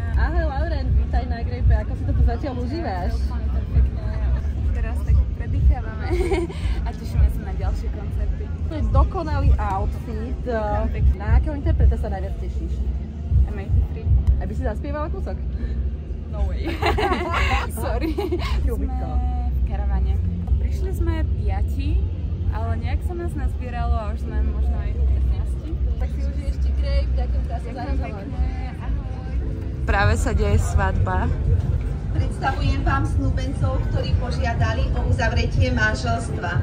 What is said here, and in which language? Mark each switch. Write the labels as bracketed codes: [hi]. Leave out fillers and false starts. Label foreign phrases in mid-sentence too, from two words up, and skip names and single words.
[sk] Ahoj Lauren, vítaj na Grape, ako si to tu zatiaľ užívaš? Teraz tak predýchávame a tešíme sa na ďalšie koncerty. To je dokonalý outfit. Na akého interpreta sa najviac tešíš? MAT3. Aby si zaspievala kúsok? [en] No way. Sorry. [sk] Sme v karavane. Prišli sme 5, ale nejak sa nás nazbieralo a už sme možno aj 15. Tak si užij ešte Grape, ďakujem krásne za rozhovor. Práve sa deje svadba. Predstavujem vám snúbencov, ktorí požiadali o uzavretie manželstva.